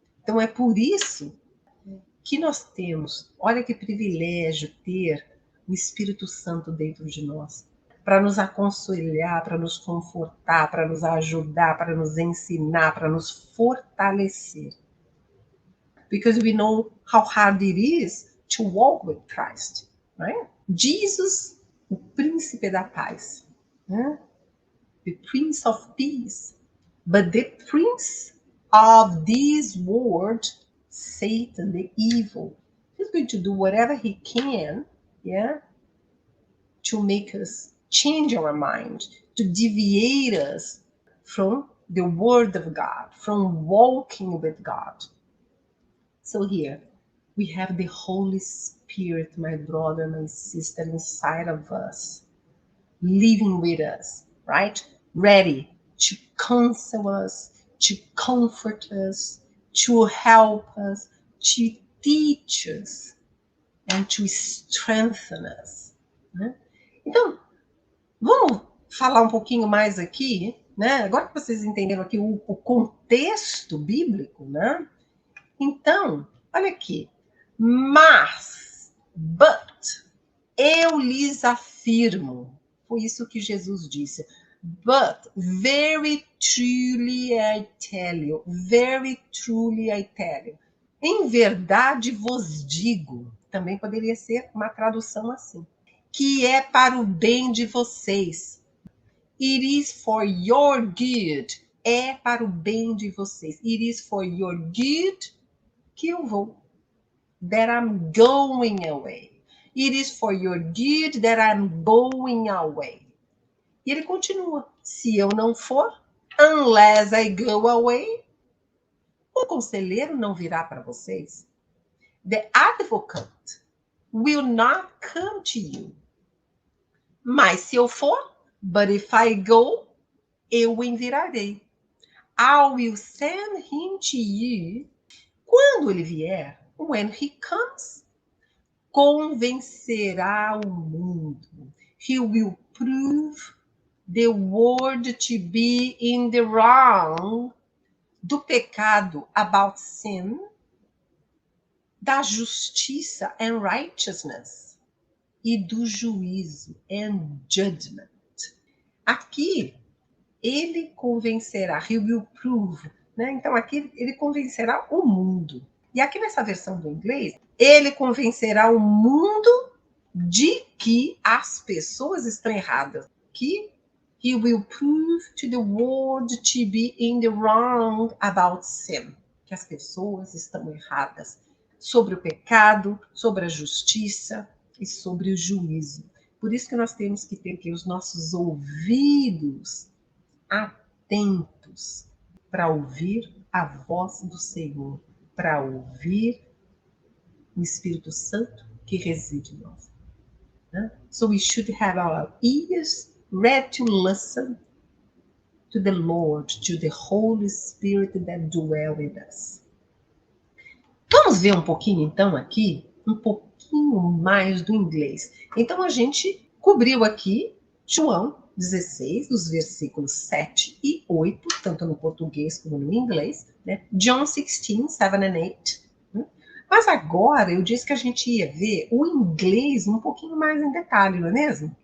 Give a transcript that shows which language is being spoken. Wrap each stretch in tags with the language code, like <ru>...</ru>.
<pt>Então é por isso que nós temos, olha que privilégio ter o Espírito Santo dentro de nós, para nos aconselhar, para nos confortar, para nos ajudar, para nos ensinar, para nos fortalecer.</pt> <en>Because we know how hard it is to walk with Christ, right?</en> <pt>Jesus, o príncipe da paz, né?</pt> <en>The Prince of Peace, but the Prince of this world, Satan, the evil, he's going to do whatever he can, yeah, to make us change our mind, to deviate us from the word of God, from walking with God. So here we have the Holy Spirit, my brother, my sister, inside of us, living with us, right? Ready to counsel us, to comfort us, to help us, to teach us, and to strengthen us.</en> <pt>Né? Então, vamos falar um pouquinho mais aqui, né? Agora que vocês entenderam aqui o contexto bíblico, né? Então, Olha aqui. Mas,</pt> <en>but,</en> <pt>eu lhes afirmo. Foi isso que Jesus disse.</pt> <en>But, very truly I tell you. Very truly I tell you.</en> <pt>Em verdade vos digo. Também poderia ser uma tradução assim. Que é para o bem de vocês.</pt> <en>It is for your good.</en> <pt>É para o bem de vocês.</pt> <en>It is for your good</en> <pt>que eu vou.</pt> <en>That I'm going away. It is for your good that I'm going away.</en> <pt>E ele continua. Se eu não for,</pt> <en>unless I go away,</en> <pt>o conselheiro não virá para vocês.</pt> <en>The advocate will not come to you.</en> <pt>Mas se eu for,</pt> <en>but if I go,</en> <pt>eu o enviarei.</pt> <en>I will send him to you.</en> <pt>Quando ele vier,</pt> <en>when he comes,</en> <pt>convencerá o mundo.</pt> <en>He will prove the world to be in the wrong,</en> <pt>do pecado,</pt> <en>about sin,</en> <pt>da justiça</pt> <en>and righteousness,</en> <pt>e do juízo</pt> <en>and judgment.</en> <pt>Aqui, ele convencerá,</pt> <en>he will prove,</en> <pt>né? Então aqui ele convencerá o mundo. E aqui nessa versão do inglês, ele convencerá o mundo de que as pessoas estão erradas.</pt> <en>Que he will prove to the world to be in the wrong about sin.</en> <pt>Que as pessoas estão erradas sobre o pecado, sobre a justiça e sobre o juízo. Por isso que nós temos que ter aqui os nossos ouvidos atentos para ouvir a voz do Senhor, para ouvir o Espírito Santo que reside em nós.</pt> <en>So we should have our ears ready to listen to the Lord, to the Holy Spirit that dwells with us.</en> <pt>Vamos ver um pouquinho então aqui, um pouquinho mais do inglês. Então a gente cobriu aqui João 16, dos versículos 7 e 8, tanto no português como no inglês, né?</pt> <en>John 16, 7 and 8.</en> <pt>Mas agora eu disse que a gente ia ver o inglês um pouquinho mais em detalhe, não é mesmo?</pt>